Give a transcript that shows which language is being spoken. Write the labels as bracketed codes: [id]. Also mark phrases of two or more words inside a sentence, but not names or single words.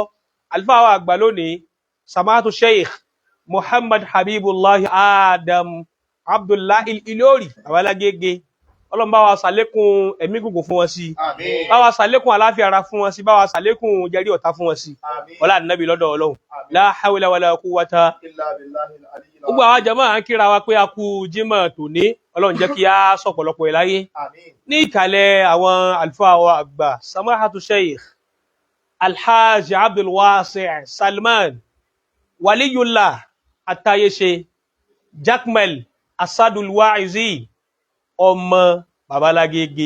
[yo] Àlùfáà wa àgbà lónìí Samatu Sheikh Muhammad Habibullah Adam Abdullahi Ilori babalágége. Ọlọ́run bá wa ṣàlékún ẹ̀mí gùngùn fún wọn sí, bá wa ṣàlékún àlàáfíà ara fún wọn sí, bá wa ṣàlékún jẹrí ọ̀tá fún wọn sí, ọlá Ànábì lọ́dọ̀ Ọlọ́run, [ar] لا حول ولا قوة إلا بالله. [yo] Gbogbo àwọn jàmáà à ń kíra wa pé a kú Jímọ̀ tòní, Ọlọ́run jẹ́ kí a sọ̀pọ̀lọpọ̀ ẹ̀ láyé. Ní ìkàlẹ̀ àwọn àlùfáà wa àgbà Samahatu Sheikh Alhaji Abdul Wasi' Salman Waliyullah Atayese Jakmal Asadul Wa'izi ọmọ babalágége